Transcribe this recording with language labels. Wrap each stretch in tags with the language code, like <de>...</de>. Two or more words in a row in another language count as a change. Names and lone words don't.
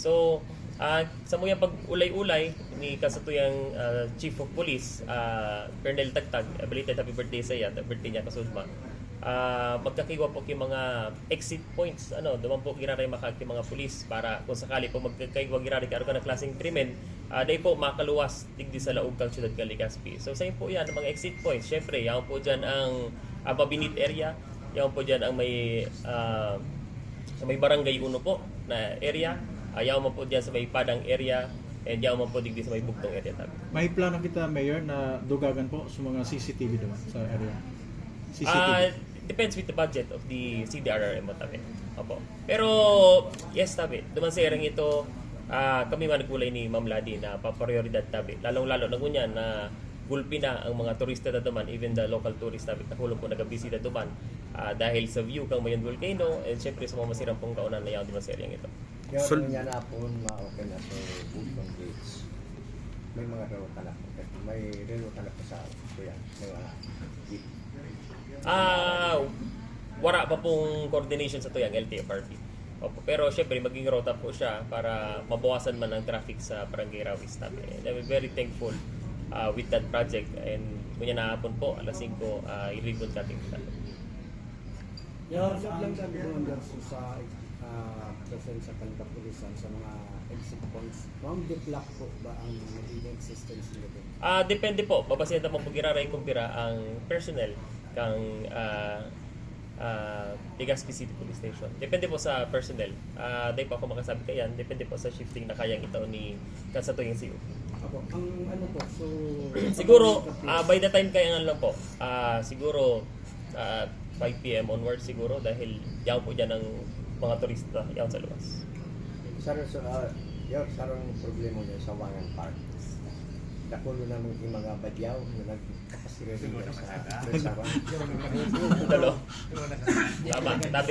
<bik>So, sa mga pag-ulay-ulay ni kasatuyang Chief of Police, Colonel Tagtag,</bik> <en>belated happy birthday</en> <bik>sa iya, birthday niya kasudma. Magkakiwa po yung mga</bik> <en>exit points,</en> <bik>duman po giraray makag mga pulis para kung sakali po magkakiwa giraray karon na klaseng krimen, dahil po makaluwas digdi sa laog kang siyudad kang Legazpi. So sa'yo po yan, ang mga</bik> <en>exit points,</en> <bik>syempre yan po dyan ang Mabinit area, yan po dyan ang may sa may barangay 1 po na area, yan po dyan sa may Padang area, and yan po digdi sa may Bugtong area tabi. May plano kita Mayor na dugagan po sa mga CCTV doon sa area.</bik> <en>Depends with the budget of the CDRRM</en> <bik>mo tabi.</bik> <en>Opo.</en> <bik>Pero yes tabi, duman sa erang ito, kami man nagkulay ni Ma'am Ladi na paprioridad tabi. Lalong-lalo na ngunyan na gulpi na ang mga turista na duman,</bik> <en>even the local tourists</en> <bik>tabi, nahulog po nagabisita duman dahil sa view kang Mayon Volcano, and syempre sa mga masirang pong kaunan na yaw duman sa erang ito. Yung niya na po, ma-okay na sa Bugtong Bridge. May mga ruta na po. May ruta na po sa kuya. May mga jeep. Wala pa pong coordination sa tuyang LTFRB. Opo. Pero syempre maging rota po siya para mabawasan man ang traffic sa Barangay Rawis tabi.</bik> <en>And I'm very thankful with that project,</en> <bik>and kunya na hapon po alas 5 i-ribbon cutting nila. Yung lang sabi ko sa presensya ng kapulisan sa mga</bik> <en>exit points,</en> <bik>ma'am, deplak po ba ang magiging existence nito? Depende po. Babasin naman po giraray kumpira ang personnel kang Legazpi City Police Station. Depende po sa personnel. Dahil po ako makasabi kayan, depende po sa shifting na kayang ito ni kasatuyang CU. Apo, ang ano po, so siguro</bik> <en>by the time</en> <bik>kaya lang po, siguro 5 PM onward siguro, dahil yaw po dyan ang mga turista yaw sa luwas. Sarong problema niya sa Wangan Park. Dakulo na yung mga badyaw na nagkakasirili niya sa restaurant. Dalo. Tama, tabi.</bik>